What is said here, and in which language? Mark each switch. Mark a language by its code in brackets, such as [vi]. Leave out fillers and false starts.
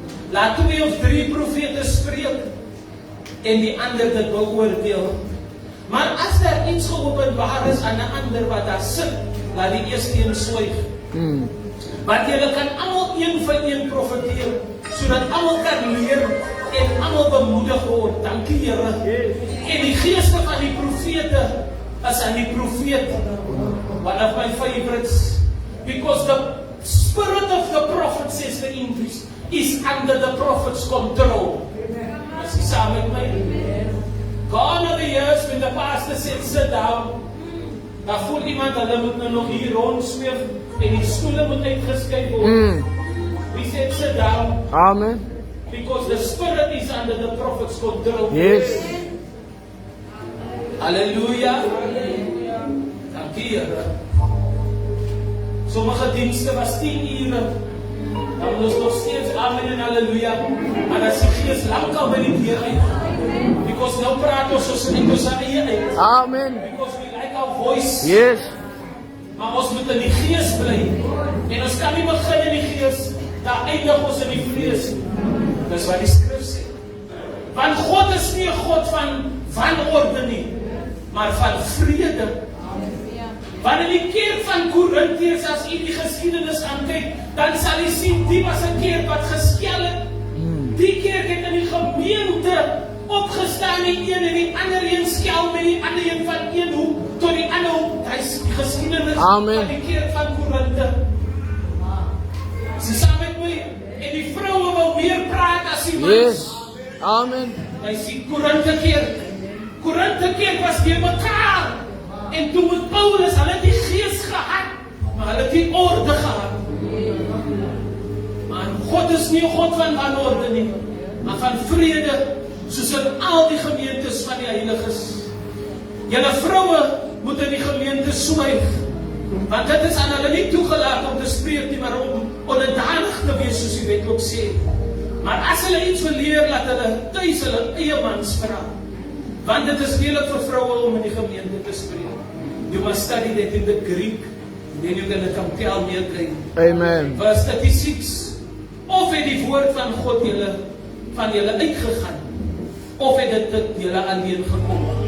[af] Laat 2 of 3 profete spreek en die ander dit beoordeel. Maar as daar iets geopenbaar is aan 'n ander wat daar sit, laat die eerste een swyg. Want julle kan almal een vir een profeteer, sodat almal kan leer en almal bemoedig word. Dankie Here. En die geeste van die profete is aan die profeet. [en] One of my favorites, because the spirit of the prophet, says the English, is under the prophet's control. [af] Is jy saam met my? [en] Gone are the years when the pastor said, sit down. [af] Dan voel iemand, hulle moet nou nog hier rondsweef en die stoele moet uitgeskuif word. [en] We said, sit down. Amen. Because the spirit is under the prophet's control. Yes. [af] Hallelujah. Dankie Here. Sommige dienste was 10 ure. Dan moet ons nog steeds amen en halleluja. Maar as die Gees lankal by die deur uit. Because nou praat ons soos in ons eie uit. Amen. [en] Because we like our voice. Yes. [af] Maar ons moet in die Gees bly. En ons kan nie begin in die Gees, dan eindig ons in die vlees. Dis wat die skrif sê. Want God is nie 'n God van wanorde nie, maar van vrede. Want in die kerk van Korintiërs, as u die geskiedenis gaan kyk, dan sal u sien, die was 'n kerk wat geskel het. Die kerk het in die gemeente opgestaan, die een en die ander een skel met die ander een van een hoek tot die ander hoek. Dit is die geskiedenis Amen. van die kerk van Korinthe. Sy saam met my, en die vroue wou meer praat as die mans. [en] Yes. Amen. [af] Hy sê Korinthe kerk. Korinthe kerk was deur mekaar. En toe met Paulus, hulle het die gees gehad, maar hulle het die orde gehad. Maar God is nie 'n God van wanorde nie, maar van vrede, soos in al die gemeentes van die heiliges. Julle vroue moet in die gemeente swyg, want dit is aan hulle nie toegelaat om te spreek nie, maar om onderdanig te wees, soos die wet ook sê. Maar as hulle iets wil leer, laat hulle tuis hulle eie mans vra. Want dit is lelik vir vroue om in die gemeente te spreek. [en] You must study that in the Greek, then you're going to come tell me again. Amen. Verse 36. [af] Of het die woord van God van julle uitgegaan, of het dit tot julle alleen gekom.